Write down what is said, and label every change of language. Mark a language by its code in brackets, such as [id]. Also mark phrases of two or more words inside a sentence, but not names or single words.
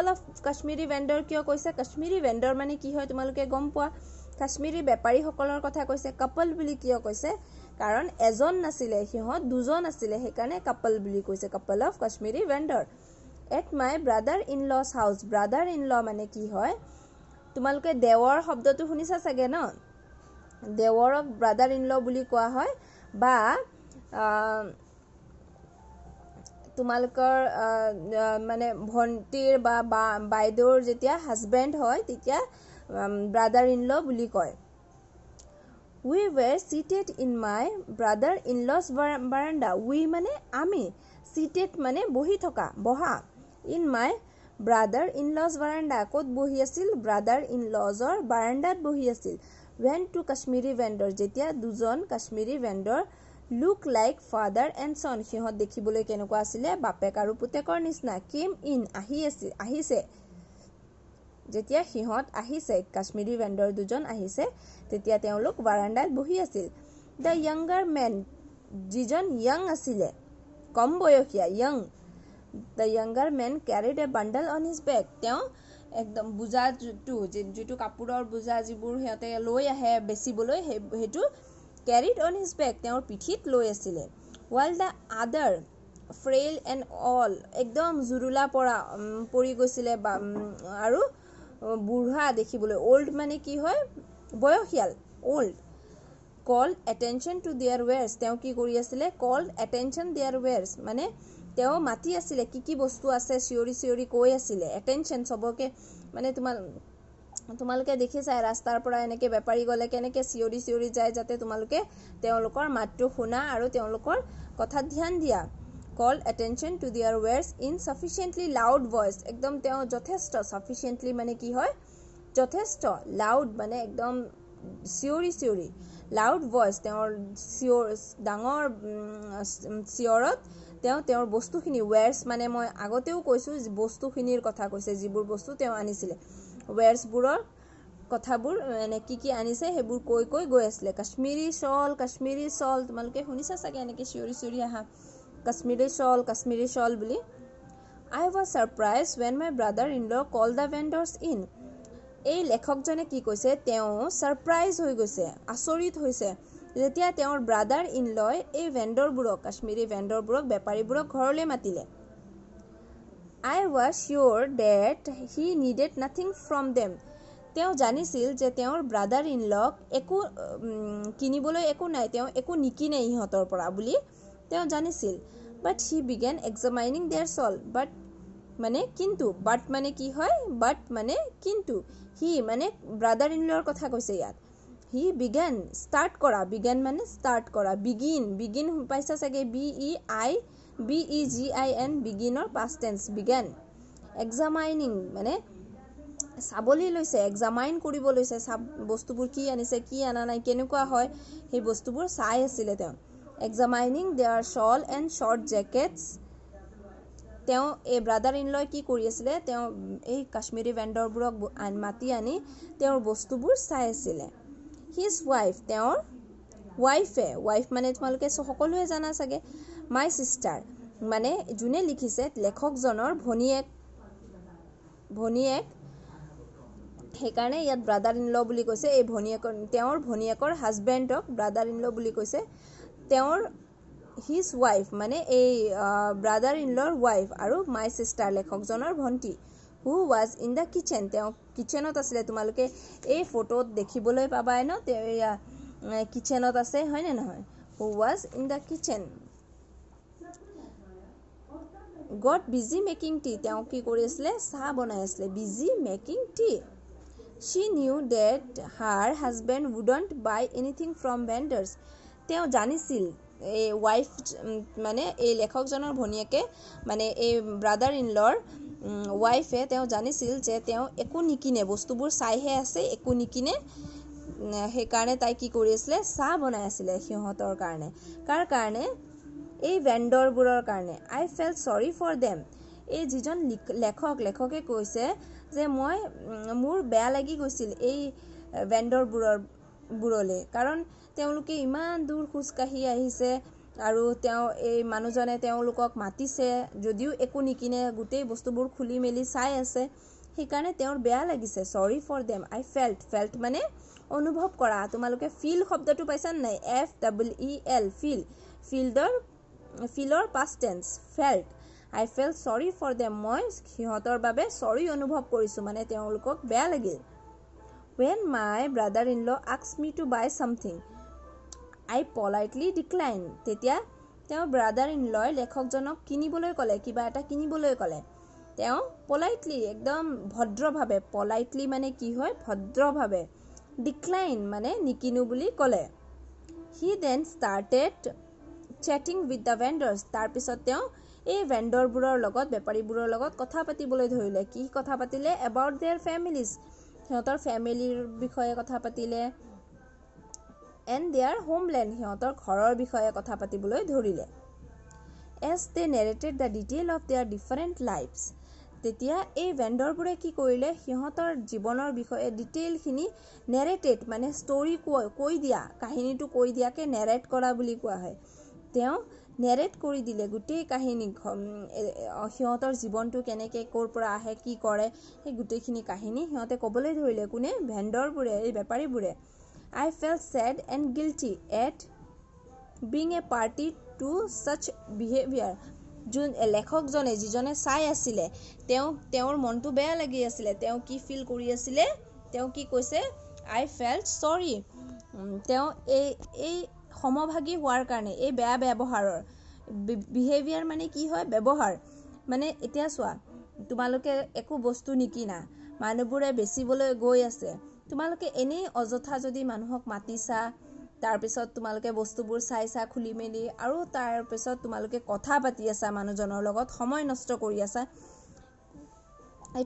[en] of Kashmiri vendor [as] কিয় কৈছে [en] Kashmiri vendor [as] মানে কি হয় তোমালোকে গম পোৱা কাশ্মীৰী বেপাৰীসকলৰ কথা কৈছে কাপল বুলি কিয় কৈছে কাৰণ এজন নাছিলে সিহঁত দুজন আছিলে সেইকাৰণে কাপল বুলি কৈছে [en] couple of Kashmiri vendor at my brother-in-law's house brother-in-law [as] মানে কি হয় তোমালোকে দেৱৰ শব্দটো শুনিছা চাগে ন দেৱৰক [en] brother-in-law [as] বুলি কোৱা হয় বা তোমালোকৰ মানে ভণ্টিৰ বা বাইদেউৰ যেতিয়া হাজবেণ্ড হয় তেতিয়া [en] brother-in-law [as] বুলি কয় [en] we were seated in my brother-in-law's veranda we [as] মানে আমি seated মানে বহি থকা বহা [en] in my brother-in-law's [as] veranda ক'ত বহি আছিল brother-in-lawsৰ বাৰাণ্ডাত বহি আছিল [en] went to Kashmiri vendor [as] যেতিয়া দুজন [en] Kashmiri vendor look like father and son [as] সিহঁত দেখিবলৈ কেনেকুৱা আছিলে বাপেক আৰু পুতেকৰ নিচিনা [en] came in [as] আহিছে যেতিয়া সিহঁত আহিছে [en] Kashmiri vendor [as] দুজন আহিছে তেতিয়া তেওঁলোক বাৰাণ্ডাত বহি আছিল [en] the younger man [as] যিজন য়ং আছিলে কম বয়সীয়া [en] young the younger man carried a bundle on his back [as] তেওঁ একদম বোজা যিটো কাপোৰৰ বোজা যিবোৰ সিহঁতে লৈ আহে বেচিবলৈ সেইটো [en] carried on his back [as] তেওঁৰ পিঠিত লৈ আছিলে [en] while the other frail and all [as] একদম জুৰুলা পৰি গৈছিলে আৰু বুঢ়া দেখিবলৈ old মানে কি হয় বয়সীয়াল [en] old called attention to their wares [as] তেওঁ কি কৰি আছিলে [en] called attention their wares [as] মানে তেওঁ মাতি আছিলে কি বস্তু আছে চিঞৰি চিঞৰি কৈ আছিলে attention সবকে মানে তোমালোকে দেখিছা ৰাস্তাৰ পৰা এনেকে বেপাৰী গলে কেনেকে চিঞৰি চিঞৰি যায় যাতে তোমালোকে তেওঁলোকৰ মাতটো শুনা আৰু তেওঁলোকৰ কথা ধ্যান দিয়া [en] called attention to their wares in sufficiently loud voice [as] একদম তেওঁ যথেষ্ট sufficiently মানে কি হয় যথেষ্ট loud মানে একদম চিঞৰি চিঞৰি [en] loud voice [as] তেওঁৰ ডাঙৰ চিঞৰত তেওঁৰ বস্তুখিনি wares মানে মই আগতেও কৈছো বস্তুখিনিৰ কথা কৈছে যিবোৰ বস্তু তেওঁ আনিছিলে wares বোৰৰ কথাবোৰ মানে কি আনিছে হেবোৰ কৈ গৈ আছিলে [en] Kashmiri shawl [as] তোমালোকে শুনিছা চাগে এনেকে চিঞৰি চিঞৰি আহা [en] Kashmiri shawl [as] বুলি [en] I was surprised when my brother-in-law called the vendors in [as] এই লেখকজনে কি কৈছে তেওঁ সাৰপ্ৰাইজ হৈ গৈছে আচৰিত হৈছে যেতিয়া তেওঁৰ [en] brother-in-law [as] এই ভেন্ডৰবোৰক কাশ্মীৰী ভেন্ডৰবোৰক বেপাৰীবোৰক ঘৰলৈ মাতিলে I [en] was sure that he needed nothing from them [as] তেওঁ জানিছিল যে তেওঁৰ [en] brother-in-law [as] একো কিনিবলৈ একো নাই তেওঁ একো নিকিনে ইহঁতৰ পৰা বুলি তেওঁ জানিছিল [en] but he began examining their soul but [as] মানে কিন্তু but মানে কি হয় but মানে কিন্তু he মানে [en] brother-in-law's [as] কথা কৈছে ইয়াত [en] he began start [as] মানে start কৰা begin পাইছা চাগে [en] begin beginৰ past tense began examining [as] মানে চাবলৈ লৈছে examine কৰিব লৈছে বস্তুবোৰ কি আনিছে কি আনা নাই কেনেকুৱা হয় সেই বস্তুবোৰ চাই আছিল তেওঁ [en] examining their shawl and short jackets [as] তেওঁ এই [en] brother-in-law [as] কি কৰি আছিল তেওঁ এই কাশ্মীৰী ভেন্ডৰবোৰক মাতি আনি তেওঁৰ বস্তুবোৰ চাই আছিল [en] his wife [as] তেওঁৰ wife মানে তোমালোকে সকলোৱে জানা চাগে [en] my sister [as] মানে যোনে লিখিছে লেখকজনৰ ভনিয়েক সেইকাৰণে ইয়াত [en] brother-in-law [as] বুলি কৈছে এই তেওঁৰ ভনিয়েকৰ হাজবেণ্ডক [en] brother-in-law [as] বুলি কৈছে তেওঁৰ [en] his wife [as] মানে এই [en] brother-in-law's [as] wife আৰু [en] my sister [as] লেখকজনৰ ভন্টি [en] who was in the kitchen [as] তেওঁ কিচেনত আছিল তোমালোকে এই ফটোত দেখিবলৈ পাবাই ন তেওঁ কিচেনত আছে হয় নে নহয় [en] who was in the kitchen got busy making tea [as] তেওঁ কি কৰি আছিল চাহ বনাই আছিল [en] busy making tea she knew that her husband wouldn't buy anything from vendors [as] তেওঁ জানিছিল এই ওয়াইফ মানে এই লেখকজনৰ ভনিয়েকে মানে এই [en] brother-in-law's wife [as] তেওঁ জানিছিল যে তেওঁ একো নিকিনে বস্তুবোৰ চাইহে আছে একো নিকিনে সেই কাৰণে তাই কি কৰি আছিল চাহ বনাই আছিল সিহঁতৰ কাৰণে কাৰ কাৰণে এই ভেন্ডৰবোৰৰ কাৰণে [en] I felt sorry for [as] them এই যিজন লেখকে কৈছে যে মোৰ বেয়া লাগি গৈছিল এই ভেন্ডৰবোৰলৈ কাৰণ তেওঁলোকে ইমান দূৰ খুজকাঢ়ি আহিছে আৰু তেওঁ এই মানুহজনে তেওঁলোকক মাতিছে যদিও একো নিকিনে গোটেই বস্তুবোৰ খুলি মেলি চাই আছে সেইকাৰণে তেওঁৰ বেয়া লাগিছে [en] sorry for them I felt [as] মানে অনুভৱ কৰা তোমালোকে feel শব্দটো পাইছা নাই FEEL [en] feelৰ past tense felt I felt sorry for them [as] মই সিহঁতৰ বাবে sorry অনুভৱ কৰিছো মানে তেওঁলোকক বেয়া লাগিল [en] when my brother-in-law asked me to buy something I politely declined [as] তেতিয়া তেওঁ [en] brother-in-law [as] লেখকজনক কিনিবলৈ ক'লে কিবা এটা কিনিবলৈ ক'লে তেওঁ politely একদম ভদ্ৰভাৱে politely মানে কি হয় ভদ্ৰভাৱে decline মানে নিকিনো বুলি ক'লে [en] he then started chatting with the vendors [as] তাৰ পিছত তেওঁ এই ভেন্ডৰবোৰৰ লগত বেপাৰীবোৰৰ লগত কথা পাতিবলৈ ধৰিলে কি কথা পাতিলে [en] about their families [as] সিহঁতৰ ফ্যামিলিৰ বিষয়ে কথা পাতিলে [en] and their homeland [as] সিহঁতৰ ঘৰৰ বিষয়ে কথা পাতিবলৈ ধৰিলে [en] as they narrated the detail of their different lives তেতিয়া [as] এই ভেন্ডৰবোৰে কি কৰিলে সিহঁতৰ জীৱনৰ বিষয়ে ডিটেইলখিনি narrated মানে story কৈ দিয়া কাহিনীটো কৈ দিয়াকে narrate কৰা বুলি কোৱা হয় তেওঁ narrate কৰি দিলে গোটেই কাহিনী সিহঁতৰ জীৱনটো কেনেকৈ ক'ৰ পৰা আহে কি কৰে সেই গোটেইখিনি কাহিনী সিহঁতে ক'বলৈ ধৰিলে কোনে ভেন্ডৰবোৰে এই বেপাৰীবোৰে [en] I felt sad and guilty at being a party to such behavior [as] যোন লেখকজনে যিজনে চাই আছিল তেওঁৰ মনটো বেয়া লাগি আছিল তেওঁ কি ফিল কৰি আছিল তেওঁ কি কৈছে [en] I felt sorry. [as] তেওঁ এই সমভাগী হোৱাৰ কাৰণে এই বেয়া ব্যৱহাৰৰ বিহেভিয়াৰ মানে কি হয় ব্যৱহাৰ মানে এতিয়া চোৱা তোমালোকে একো বস্তু নিকিনা মানুহবোৰে বেচিবলৈ গৈ আছে তোমালোকে এনেই অযথা যদি মানুহক মাতিছা তাৰপিছত তোমালোকে বস্তুবোৰ চাইছা খুলি মেলি আৰু তাৰপিছত তোমালোকে কথা পাতি আছা মানুহজনৰ লগত সময় নষ্ট কৰি আছা এইটো